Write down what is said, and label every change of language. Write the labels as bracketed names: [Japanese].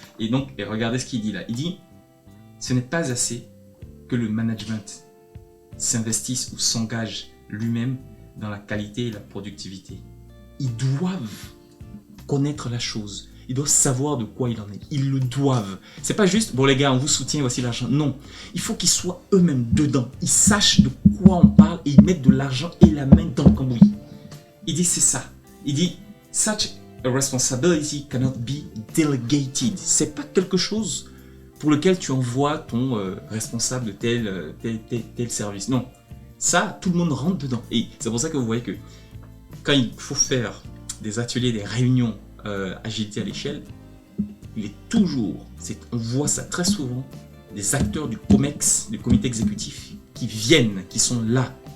[French] Et donc, regardez ce qu'il dit là. Il dit, ce n'est pas assez que le management s'investisse ou s'engage lui-même dans la qualité et la productivité. Ils doivent connaître la chose. Ils doivent savoir de quoi il en est. Ils le doivent. C'est pas juste, bon les gars, on vous soutient, voici l'argent. Non. Il faut qu'ils soient eux-mêmes dedans. Ils sachent de quoi on parle et ils mettent de l'argent et la main dans le cambouis. Il dit c'est ça. Il dit, [English] such a responsibility cannot be delegated. [French] C'est pas quelque chose pour lequel tu envoies ton responsable de tel service. Non. Ça, tout le monde rentre dedans. Et c'est pour ça que vous voyez que quand il faut faire des ateliers, des réunions agilité à l'échelle, il est toujours, on voit ça très souvent, des acteurs du COMEX, du comité exécutif, qui viennent, qui sont là.